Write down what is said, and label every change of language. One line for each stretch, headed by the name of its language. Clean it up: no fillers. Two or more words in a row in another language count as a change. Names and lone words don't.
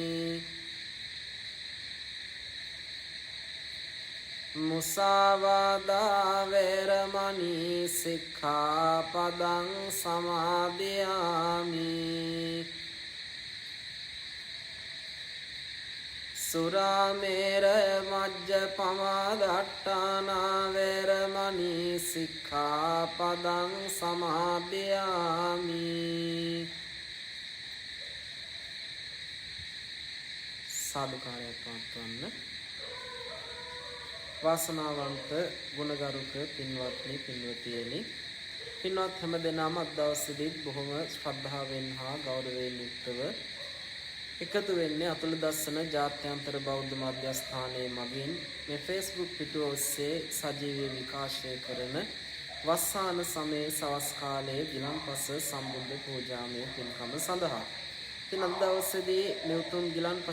Pali: มุสาวาดาเวรมณีสิกขาปดังสมาธิยามิ สุราเมรมัจจปมาดัตตานาเวรมณีสิกขาปดังสมาธิยามิ
Sinhala: සාදුකාරයක් පවත්වන්න වාසනාවන්ත ගුණගරුක පින්වත්නි පින්වතියනි පින්වත් හැම දෙනාම අද දවසේදීත් බොහොම ශ්‍රද්ධාවෙන් හා ගෞරවයෙන් යුක්තව එකතු වෙන්නේ අතුල දස්සන ජාත්‍යන්තර බෞද්ධ මධ්‍යස්ථානයේ මගින් මේ Facebook පිටුව ඔස්සේ සජීවී විකාශය කරන වස්සාන සමයේ සවස් කාලයේ ගිලන්පස සම්බුද්ධ පූජාමය පින්කම සඳහා ඉතින් අද දවසේදී මේ උතුම් ගිලන්පස